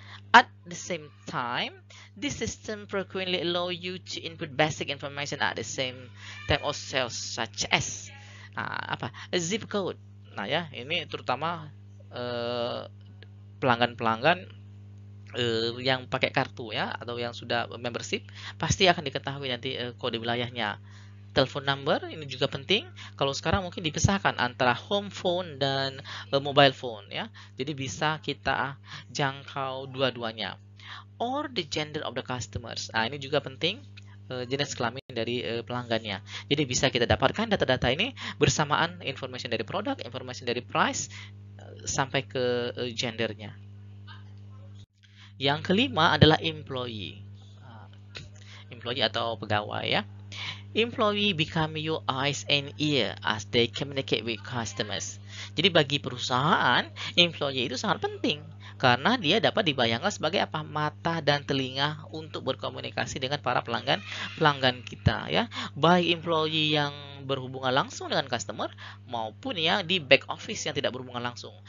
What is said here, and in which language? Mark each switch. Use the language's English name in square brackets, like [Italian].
[English] At the same time, this system frequently allow you to input basic information at the same time of sales, such as zip code. [Indonesian] Nah ya, ini terutama pelanggan-pelanggan yang pakai kartu ya atau yang sudah membership pasti akan diketahui nanti kode wilayahnya. Telepon number ini juga penting. Kalau sekarang mungkin dipisahkan antara home phone dan mobile phone ya. Jadi bisa kita jangkau dua-duanya. [English] Or the gender of the customers. [Indonesian] Nah, ini juga penting, jenis kelamin dari pelanggannya. Jadi bisa kita dapatkan data-data ini bersamaan information dari produk, information dari price sampai ke gendernya. Yang kelima adalah employee. Employee atau pegawai ya. [English] Employee become your eyes and ear as they communicate with customers. [Indonesian] Jadi bagi perusahaan, employee itu sangat penting karena dia dapat dibayangkan sebagai apa? Mata dan telinga untuk berkomunikasi dengan para pelanggan kita ya. Baik employee yang berhubungan langsung dengan customer maupun yang di back office yang tidak berhubungan langsung.